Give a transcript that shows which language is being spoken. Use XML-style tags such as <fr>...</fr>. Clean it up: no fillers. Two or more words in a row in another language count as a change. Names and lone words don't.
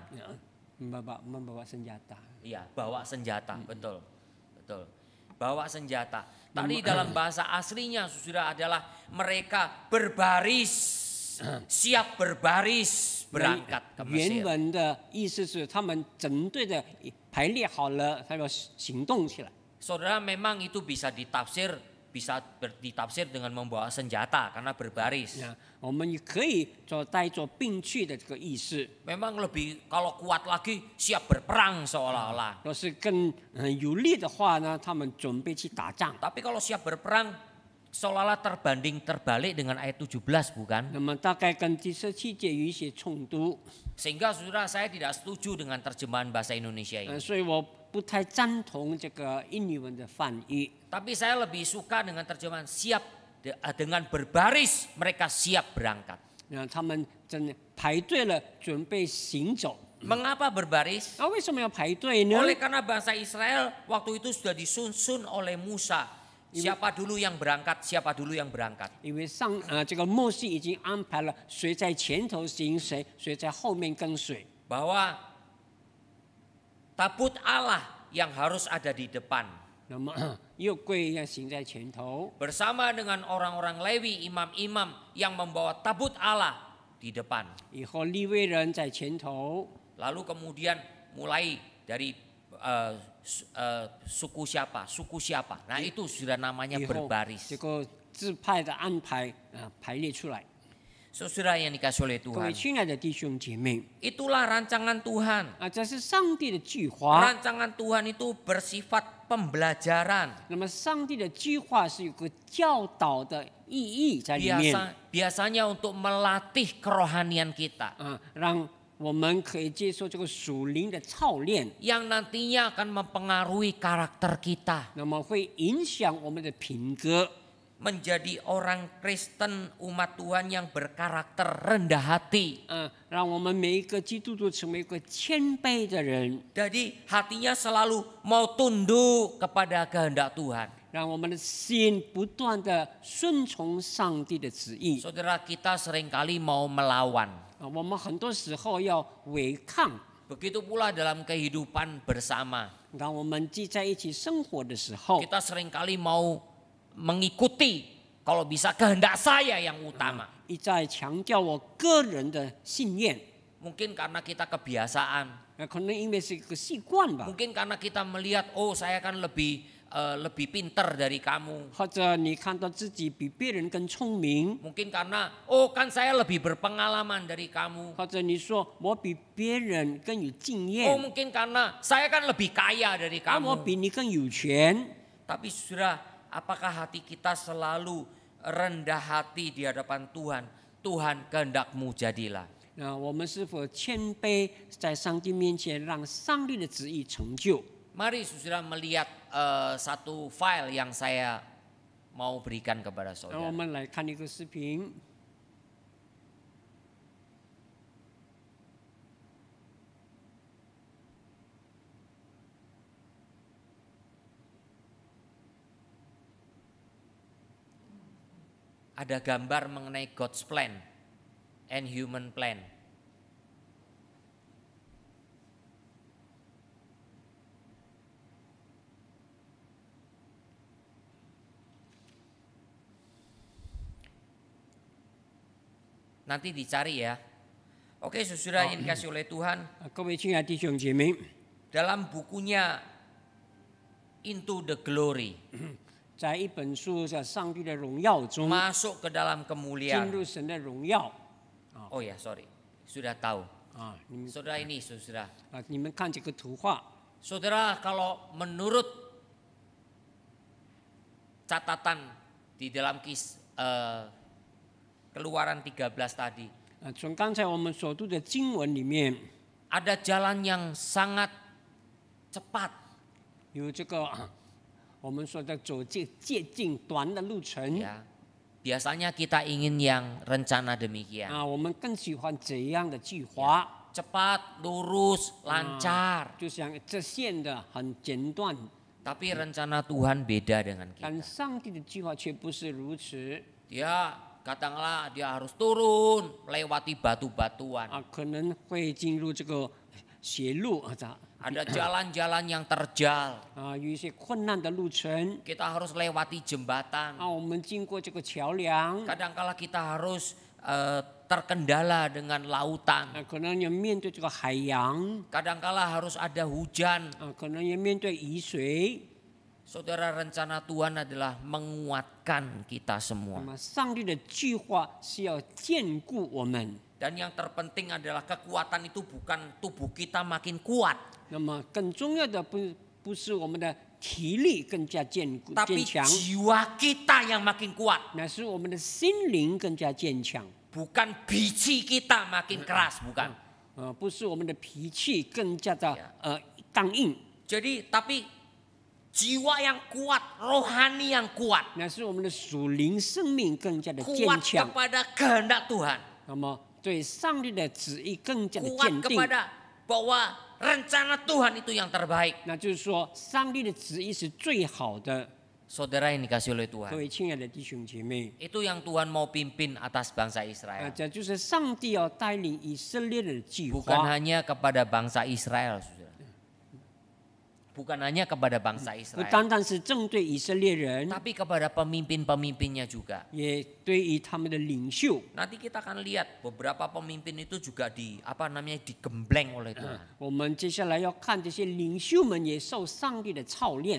<id>membawa senjata. Iya, bawa senjata, betul. Betul. Bawa senjata. Tadi dalam bahasa aslinya saudara adalah mereka berbaris, siap berbaris berangkat ke</id> <zh>原</zh> <id>Mesir.</id> <zh>文的意思是他们整队的排列好了，他要行动起来。</zh> <id>Saudara, memang itu bisa ditafsir dengan membawa senjata karena berbaris.</id> <zh>我们也可以做带着兵器的这个意思。</zh> <id>Memang lebih kalau kuat lagi siap berperang seolah-olah.</id> <zh>若是更有力的话呢，他们准备去打仗。</zh> <id>Tapi kalau siap berperang seolah-olah terbalik dengan ayat 17 bukan?</id> <zh>那么大概跟第17节有一些冲突，</zh> <id>Sehingga saudara, saya tidak setuju dengan terjemahan bahasa Indonesia ini.</id> <zh>所以我不太赞同这个印尼文的翻译。</zh> <id>Tapi saya lebih suka dengan terjemahan siap dengan berbaris mereka siap berangkat.</id> <zh>他们真的排队了，准备行走。</zh> <id>Mengapa berbaris?</id> <zh>为什么要排队呢？</zh> <id>Oleh karena bangsa Israel waktu itu sudah disusun oleh Musa. Siapa dulu yang berangkat, siapa dulu yang berangkat.</id> <zh>因为这个摩西已经安排了谁在前头行，谁在后面跟随。</zh> <id>Bahwa tabut Allah yang harus ada di depan.</id> <zh>那么右柜要行在前头，</zh> <id>Bersama dengan orang-orang Lewi, imam-imam yang membawa tabut Allah di depan.</id> <zh>以后利未人在前头，</zh> <id>Lalu kemudian mulai dari suku siapa. Nah itu sudah namanya</id> <zh>以后</zh> <id>berbaris.</id> <zh>这个支派的安排排列出来。</zh> <id>Saudara yang dikasih oleh</id> <zh>各位</zh> <id>Tuhan,</id> <zh>亲爱的弟兄姐妹</zh> <id>itulah rancangan Tuhan.</id> <zh>这是上帝的计划。</zh> <id>Rancangan Tuhan itu bersifat pembelajaran.</id> <zh>那么上帝的计划是有个教导的意义在里面，</zh> <id>Biasanya untuk melatih kerohanian kita.</id> <zh>让我们可以接受这个属灵的操练，</zh> <id>Yang nantinya akan mempengaruhi karakter kita.</id> <zh>那么会影响我们的品格。</zh> <id>menjadi orang Kristen umat Tuhan yang berkarakter rendah hati.</id> <zh>让我们每一个基督徒成为一个谦卑的人，</zh> <id>Jadi hatinya selalu mau tunduk kepada kehendak Tuhan.</id> <zh>让我们的心不断的顺从上帝的旨意。</zh> <id>Saudara, kita seringkali mau melawan.</id> <zh>我们很多时候要违抗。</zh> <id>Begitu pula dalam kehidupan bersama.</id> <zh>当我们聚在一起生活的时候，</zh> <id>Kita seringkali mau mengikuti kalau bisa kehendak saya yang utama.</id> <zh>一再强调我个人的信念，</zh> <id>Mungkin karena kita kebiasaan.</id> <zh>可能因为是一个习惯吧，</zh> <id>Mungkin karena kita melihat, oh saya kan lebih pinter dari kamu.</id> <zh>或者你看到自己比别人更聪明，</zh> <id>Mungkin karena, oh kan saya lebih berpengalaman dari kamu.</id> <zh>或者你说我比别人更有经 Oh 验，</zh> <id>mungkin karena saya kan lebih kaya dari</id> <zh>我</zh> <id>kamu.</id> <zh>比你更有权。</zh> <id>Tapi saudara, apakah hati kita selalu rendah hati di hadapan Tuhan? Tuhan kehendak-Mu jadilah.</id> <zh>那我们是否谦卑在上帝面前，让上帝的旨意成就？</zh> <id>Mari saudara melihat satu file yang saya mau berikan kepada</id> <zh>让我</zh> <id>saudara.</id> <zh>们来看一个视频。</zh> <id>Ada gambar mengenai</id> <en>God's plan and human plan.</en> <id>Nanti dicari ya. Oke, saudara yang dikasih oleh Tuhan,</id> <zh>各位亲爱的弟兄姐妹，</zh> <id>dalam bukunya Into the Glory,</id> <zh>在一本书叫《上帝的荣耀》中，</zh> <id>masuk ke dalam</id> <zh>进</zh> <id>kemuliaan.</id> <zh>入神的荣耀</zh> <id>Oh ya, sorry, sudah tahu.</id> <zh>啊！你们</zh> <id>Saudara ini, saudara.</id> <zh>你们看这个图画，</zh> <id>Saudara, kalau menurut catatan di dalam Keluaran 13 tadi,</id> <zh>从刚才我们所读的经文里面，</zh> <id>ada jalan yang sangat cepat.</id> <zh>有这个我们说的走这接近短的路程</zh> <id>Ya, biasanya kita ingin yang rencana demikian.</id> <zh>啊，我们更喜欢这样的计划，</zh> <id>Cepat, lurus, lancar.</id> <zh>就像这线的很简短，</zh> <id>Tapi rencana Tuhan beda dengan</id> <zh>但</zh> <id>kita.</id> <zh>上帝的计划却不是如此</zh> <id>Dia katakanlah dia harus turun melewati batu-batuan.</id> <zh>啊，可能会进入这个邪路啊，</zh> <id>Ada jalan-jalan yang terjal.</id> <zh>有一些困难的路程</zh> <id>Kita harus lewati jembatan.</id> <zh>啊，我们经过这个桥梁</zh> <id>Kadangkala kita harus terkendala dengan lautan.</id> <zh>啊，可能要面对这个海洋</zh> <id>Kadangkala harus ada hujan.</id> <zh>啊，可能要面对雨水。</zh> <id>Saudara, rencana Tuhan adalah menguatkan kita</id> <zh>那</zh> <id>semua.</id> <zh>么，上帝的计划是要兼顾我们。</zh> <id>Dan yang terpenting adalah kekuatan itu bukan tubuh kita makin kuat,</id> <zh>那么，更重要的不是我们的体力更加坚</zh> <id>tapi</id> <zh>强，</zh> <id>jiwa kita yang makin kuat.</id> <zh>乃是我们的心灵更加坚强。</zh> <id>Bukan biji kita makin keras, bukan.</id> <zh>不是我们的脾气更加的刚硬，</zh> <id>Jadi, tapi jiwa yang kuat, rohani yang kuat,</id> <zh>乃是我们的属灵生命更加的坚</zh> <id>kuat</id> <zh>强。</zh> <id>kepada kehendak Tuhan,</id> <zh>那么，对上帝的旨意更加的</zh> <id>kuat</id> <zh>坚定。</zh> <id>kepada bahwa rencana Tuhan itu yang terbaik.</id> <zh>那就是说，上帝的旨意是最好的。</zh> <id>Saudara yang dikasih oleh</id> <zh>各</zh> <id>Tuhan,</id> <zh>位亲爱的弟兄姐妹，</zh> <id>itu yang Tuhan mau pimpin atas bangsa Israel.</id> <zh>这就是上帝要带领以色列人的计</zh> <id>Bukan</id> <zh>划，</zh> <id>hanya kepada bangsa Israel, saudara. Bukan hanya kepada bangsa</id> <zh>不</zh> <id>Israel,</id> <zh>单单是针对以色列人，</zh> <id>tapi kepada pemimpin-pemimpinnya juga.</id> <zh>也对于他们的领袖。</zh> <id>Nanti kita akan lihat beberapa pemimpin itu juga digembleng oleh Tuhan.</id> <zh>我们接下来要看这些领袖们也受上帝的操练。</zh>